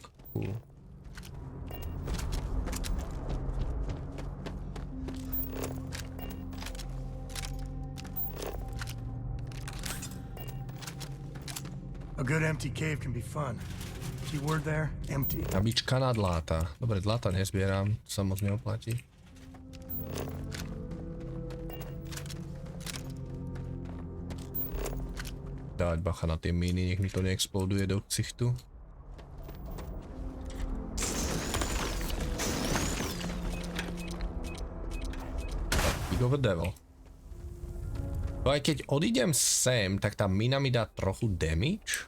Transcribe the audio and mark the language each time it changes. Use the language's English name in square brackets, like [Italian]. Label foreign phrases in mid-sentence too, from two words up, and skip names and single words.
[English] Cool. A good empty cave can be fun. Keyword there, empty. [Slovak] Nabička na dláta. Dobre, dláta nezbieram, to sa moc neoplatí. Dávať bacha na tie míny, nech mi to neexploduje do ksichtu. [English] Of a devil. [Slovak] No aj keď odídem sem, tak tá mina mi dá trochu damage.